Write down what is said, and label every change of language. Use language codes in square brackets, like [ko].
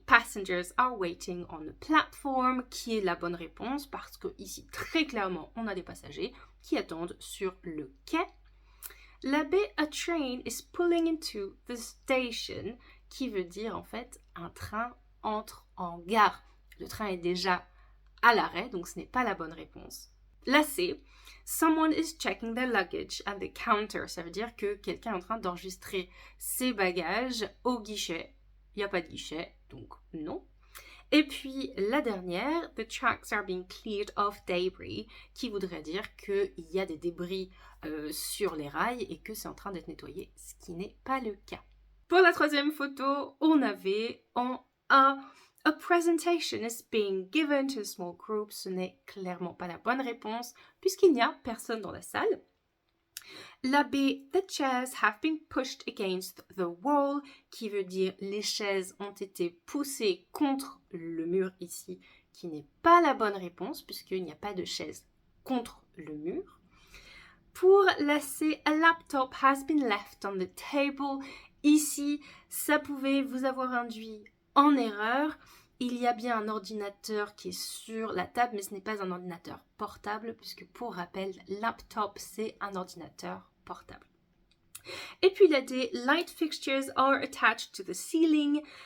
[en] Passengers are waiting on the platform, [fr] qui est la bonne réponse parce que ici, très clairement, on a des passagers qui attendent sur le quai. La B. [en] A train is pulling into the station, [fr] qui veut dire en fait un train entre en gare. Le train est déjà à l'arrêt, donc ce n'est pas la bonne réponse. La C, [en] someone is checking their luggage at the counter. [fr] Ça veut dire que quelqu'un est en train d'enregistrer ses bagages au guichet. Il n'y a pas de guichet, donc non. Et puis la dernière, [en] the tracks are being cleared of debris, [fr] qui voudrait dire qu'il y a des débris sur les rails et que c'est en train d'être nettoyé, ce qui n'est pas le cas. Pour la troisième photo, on avait en A, [en] a presentation is being given to a small group. [fr] Ce n'est clairement pas la bonne réponse puisqu'il n'y a personne dans la salle. La B, [en] the chairs have been pushed against the wall, [fr] qui veut dire les chaises ont été poussées contre le mur ici qui n'est pas la bonne réponse puisqu'il n'y a pas de chaise contre le mur. Pour la C, [en] a laptop has been left on the table. [fr] Ici, ça pouvait vous avoir induit en erreur. Il y a bien un ordinateur qui est sur la table, mais ce n'est pas un ordinateur portable, puisque pour rappel, laptop, c'est un ordinateur portable. Et puis la D, [en] light fixtures are attached to the ceiling.